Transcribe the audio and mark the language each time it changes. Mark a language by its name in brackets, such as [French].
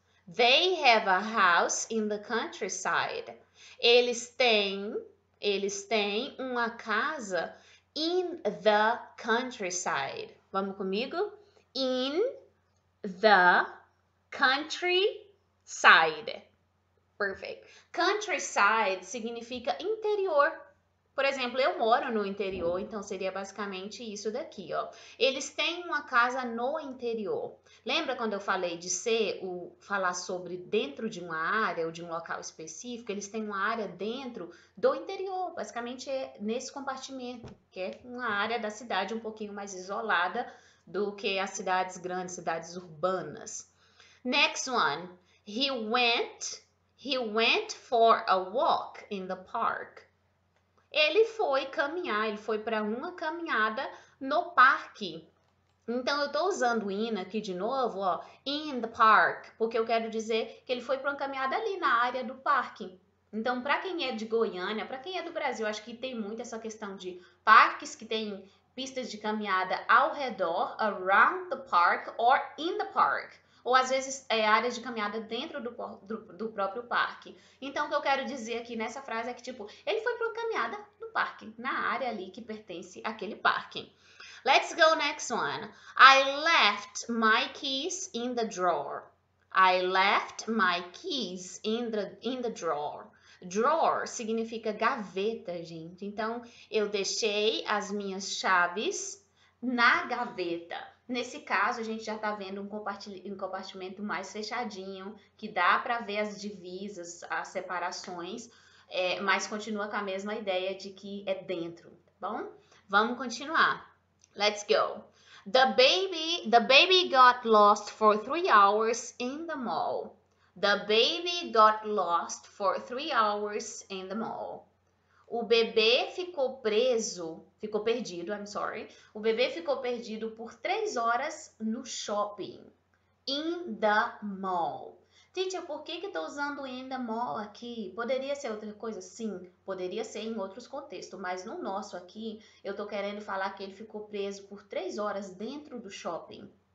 [English] They have a house in the countryside. [Portuguese] Eles têm uma casa [English] in the countryside. [Portuguese] Vamos comigo? [English] In the countryside. Perfect. [Portuguese] Countryside significa interior. Por exemplo, eu moro no interior, então seria basicamente isso daqui, ó. Eles têm uma casa no interior. Lembra quando eu falei de falar sobre dentro de uma área ou de um local específico? Eles têm uma área dentro do interior, basicamente é nesse compartimento, que é uma área da cidade um pouquinho mais isolada do que as cidades grandes, cidades urbanas. [English] Next one. He went for a walk in the park. [Portuguese] Ele foi caminhar, ele foi para uma caminhada no parque. Então, eu estou usando in aqui de novo, ó, [English] in the park, [Portuguese] porque eu quero dizer que ele foi para uma caminhada ali na área do parque. Então, para quem é de Goiânia, para quem é do Brasil, acho que tem muito essa questão de parques que tem pistas de caminhada ao redor, [English] around the park or in the park. [Portuguese] Ou às vezes áreas de caminhada dentro do próprio parque. Então, o que eu quero dizer aqui nessa frase é que, tipo, ele foi para uma caminhada no parque, na área ali que pertence àquele parque. [English] Let's go next one. I left my keys in the drawer. I left my keys in the drawer. [Portuguese] Drawer significa gaveta, gente. Então, eu deixei as minhas chaves na gaveta. Nesse caso, a gente já está vendo um compartimento mais fechadinho, que dá para ver as divisas, as separações, mas continua com a mesma ideia de que é dentro, tá bom? Vamos continuar. [English] Let's go. The baby got lost for 3 hours in the mall. The baby got lost for 3 hours in the mall. [Portuguese] O bebê ficou perdido, [English] I'm sorry. [Portuguese] O bebê ficou perdido por 3 horas no shopping. [English] In the mall. Teacher, [Portuguese] por que estou usando [English] in the mall aqui? [Portuguese] Poderia ser outra coisa? Sim, poderia ser em outros contextos, mas no nosso aqui, eu estou querendo falar que ele ficou preso por 3 horas dentro do shopping.